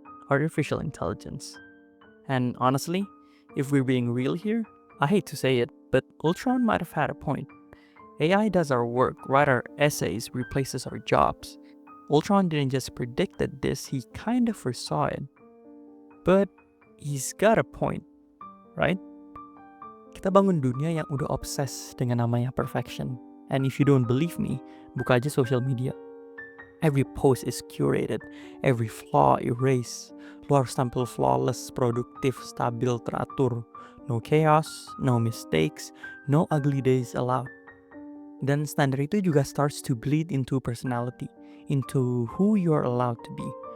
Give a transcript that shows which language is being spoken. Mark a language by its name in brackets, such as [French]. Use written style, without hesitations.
[English] Artificial intelligence. And honestly, if we're being real here, I hate to say it, but Ultron might have had a point. AI does our work, write our essays, replaces our jobs. Ultron didn't just predicted this, he kind of foresaw it. But he's got a point, right? [Indonesian] Kita bangun dunia yang udah obses dengan namanya perfection. [English] And if you don't believe me, [Indonesian] buka aja [English] social media. Every post is curated, every flaw erased. [Indonesian] Lu harus tampil flawless, produktif, stabil, teratur. [English] No chaos, no mistakes, no ugly days allowed. [Indonesian] Dan standar itu juga [English] starts to bleed into personality, into who you're allowed to be.